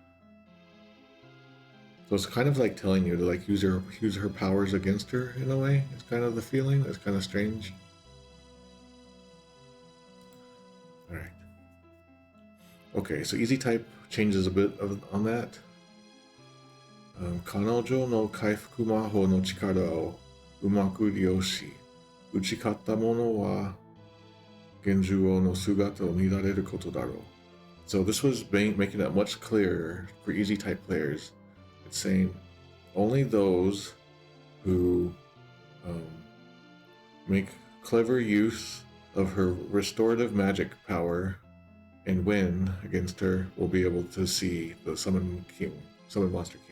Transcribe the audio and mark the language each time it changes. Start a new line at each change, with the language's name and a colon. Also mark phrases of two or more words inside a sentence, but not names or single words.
English: So it's kind of like telling you to like use her powers against her in a way. It's kind of the feeling. It's kind of strange. All right. Okay, so easy type changes a bit on that.
Japanese: 彼女の回復魔法の力を上手く利用し. 打ち勝った者は幻獣王の姿を見られることだろう.
English: So this was making it much clearer for easy type players. It's saying only those who make clever use of her restorative magic power and win against her will be able to see the summon monster king.